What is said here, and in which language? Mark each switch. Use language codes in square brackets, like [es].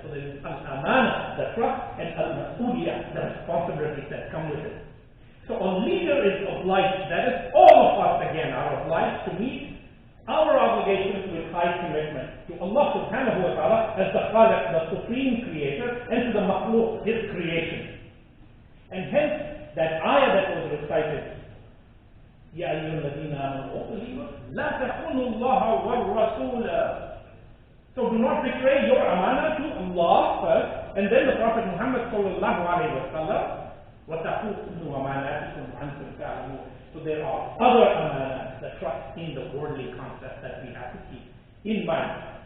[en] So there is al-amana, the trust, and al-mas'uliyah, the responsibilities that come with it. So a leader is obliged, that is, all of us again are obliged to meet our obligations with high commitment to Allah subhanahu wa ta'ala as the Khaliq, the supreme creator, and to the makhluk, his creation. And hence, that ayah that was recited, [ar] يا أيها الذين آمنوا لا تخونوا الله والرسول. [en] So do not betray your amana to Allah first, and then the Prophet Muhammad sallallahu alayhi wa sallam, [ar] وَتَخُونُوا أَمَانَاتِكُمْ وَأَنْتُمْ تَعْلَمُونَ. [en] So there are other amanas, the trust in the worldly concept that we have to keep in mind.